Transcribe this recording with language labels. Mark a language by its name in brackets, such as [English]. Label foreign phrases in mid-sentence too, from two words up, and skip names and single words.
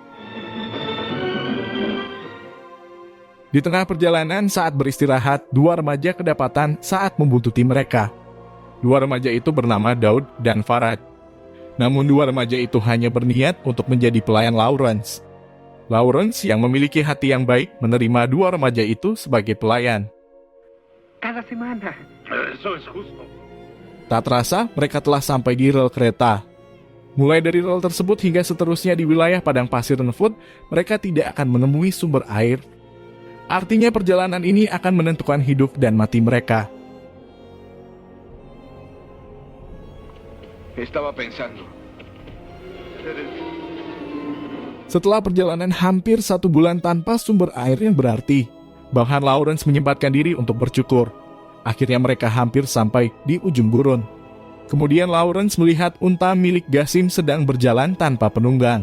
[Indonesian] Di tengah perjalanan saat beristirahat, dua remaja kedapatan saat membuntuti mereka. Dua remaja itu bernama Daud dan Farad. Namun dua remaja itu hanya berniat untuk menjadi pelayan Lawrence. Lawrence yang memiliki hati yang baik menerima dua remaja itu sebagai pelayan. [Spanish] Cada semana. Eso es justo. [Indonesian] Tak terasa, mereka telah sampai di rel kereta. Mulai dari rel tersebut hingga seterusnya di wilayah padang pasir Nefud, mereka tidak akan menemui sumber air. Artinya perjalanan ini akan menentukan hidup dan mati mereka. [Spanish] Estaba pensando. [Indonesian] Setelah perjalanan hampir 1 bulan tanpa sumber air yang berarti, bahkan Lawrence menyempatkan diri untuk bercukur. Akhirnya mereka hampir sampai di ujung gurun. Kemudian Lawrence melihat unta milik Qasim sedang berjalan tanpa penunggang.